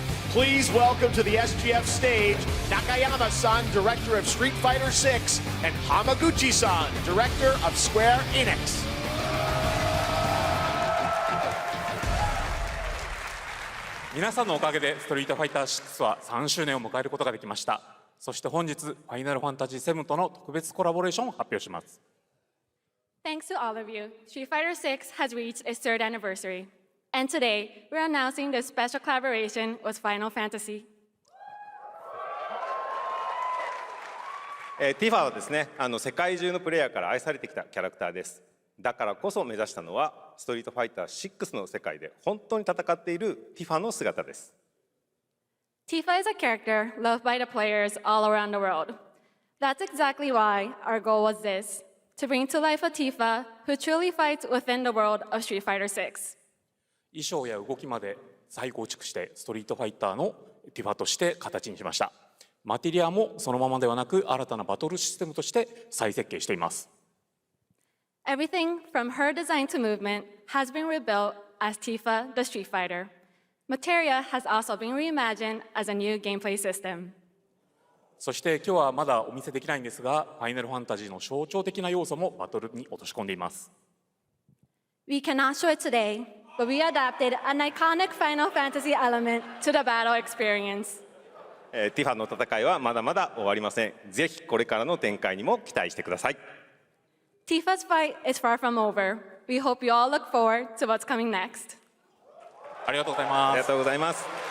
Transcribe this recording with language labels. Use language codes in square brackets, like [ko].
[en] Please welcome to the SGF stage, Nakayama-san, director of Street Fighter VI, and Hamaguchi-san, director of Square Enix. [ja] 皆さんのおかげでストリートファイター6は3周年を迎えることができました。そして本日、ファイナルファンタジー7との特別コラボレーションを発表します。 [en] Thanks to all of you, Street Fighter VI has reached its 3rd anniversary. And today, we're announcing this special collaboration with Final Fantasy. [ja] ティファはですね、世界中のプレイヤーから愛されてきたキャラクターです。だからこそ目指したのは、ストリートファイター6の世界で本当に戦っているティファの姿です。 [en] Tifa is a character loved by the players all around the world. That's exactly why our goal was this, to bring to life a Tifa who truly fights within the world of Street Fighter VI. [ja] 衣装や動きまで再構築してストリートファイターのティファとして形にしました。マテリアもそのままではなく新たなバトルシステムとして再設計しています。 [en] Everything from her design to movement has been rebuilt as Tifa the Street Fighter. Materia has also been reimagined as a new gameplay system. [ja] そして今日はまだお見せできないんですが、ファイナルファンタジーの象徴的な要素もバトルに落とし込んでいます。 [en] We cannot show it today, but we adapted an iconic Final Fantasy element to the battle experience. [ja] ティファの戦いはまだまだ終わりません。ぜひこれからの展開にも期待してください。 [en] Tifa's fight is far from over. We hope you all look forward to what's coming next. [ja] ありがとうございます。ありがとうございます。